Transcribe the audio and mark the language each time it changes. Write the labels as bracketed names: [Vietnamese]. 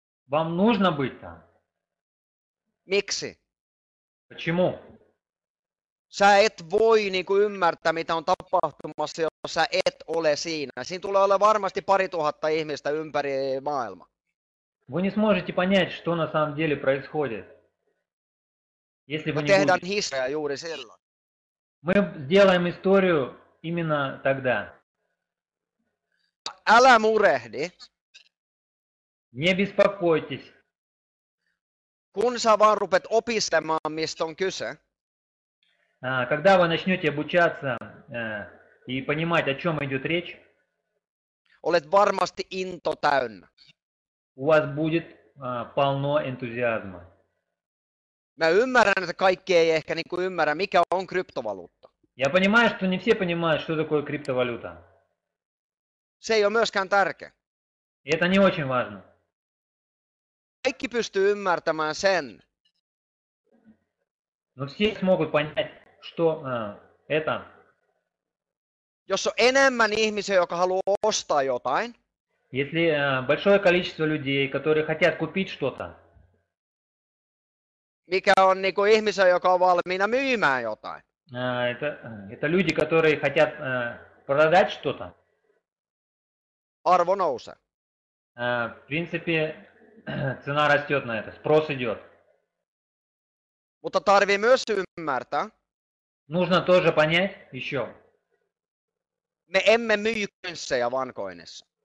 [Russian] вам нужно быть там. [Finnish] Miksi? [Russian] Почему? [Finnish] Sä et voi niinku ymmärtää, mitä on tapahtumassa, jos sä et ole siinä. Siinä tulee olla varmasti 2000 ihmistä ympäri maailmaa. [Russian] Вы не сможете понять, что на самом деле происходит, если вы [Finnish] Me [Russian] не [Finnish] tehdään [Russian] будете. [Finnish] historiaa juuri silloin. [Russian] Мы сделаем историю именно тогда. [Finnish] Älä murehdi, [Russian] Не беспокойтесь. [Finnish] kun sä vaan rupet opiskelemaan, mistä on kyse. [Russian] Когда вы начнете обучаться и понимать, о чем идет речь, [Finnish] Olet varmasti into täynnä. [Russian] у вас будет полно энтузиазма. [Finnish] Mä ymmärrän, että kaikki ei ehkä niinku ymmärrä, mikä on kryptovaluutta. [Russian] Я понимаю, что не все понимают, что такое криптовалюта. [Finnish] Se ei ole myöskään tärkeä. [Russian] И это не очень важно. [Finnish] Kaikki pystyy ymmärtämään sen, [Russian] Но все смогут понять, что это. [Finnish] jos on enemmän ihmisiä, jotka haluaa ostaa jotain, [Russian] Если большое количество людей, которые хотят купить что-то, [Finnish] mikä on niinku ihmisiä, joka on valmiina myymään jotain. [Russian] это люди, которые хотят продать что-то, [Finnish] Arvo nousee. [Russian] в принципе, цена растет на это, спрос идет. [Finnish] Mutta tarvii myös ymmärtää, [Russian] Нужно тоже понять еще, [Finnish] me emme myy kynssejä vankoinissa.